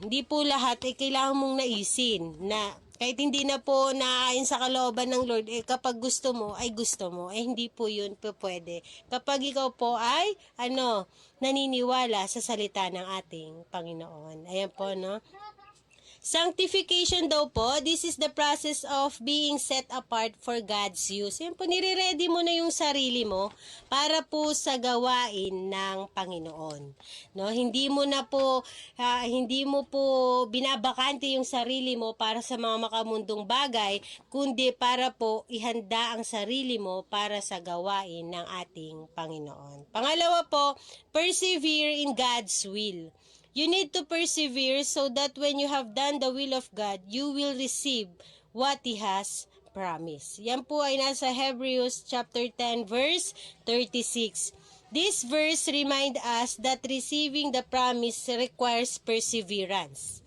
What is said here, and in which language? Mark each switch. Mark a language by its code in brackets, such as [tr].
[tl] Hindi po lahat ay kailangan mong naisin na kahit hindi na po naayon sa kalooban ng Lord, kapag gusto mo, ay gusto mo. Hindi po yun po pwede. Kapag ikaw po ay, naniniwala sa salita ng ating Panginoon. Ayan po, no? [en] Sanctification [tl] daw po, [en] this is the process of being set apart for God's use. [tl] Yan po, nire-ready mo na yung sarili mo para po sa gawain ng Panginoon. No, hindi mo po binabakante yung sarili mo para sa mga makamundong bagay, kundi para po ihanda ang sarili mo para sa gawain ng ating Panginoon. Pangalawa po, [en] persevere in God's will. You need to persevere so that when you have done the will of God, you will receive what He has promised. [tl] Yan po ay nasa Hebrews chapter 10 verse 36. [en] This verse remind us that receiving the promise requires perseverance.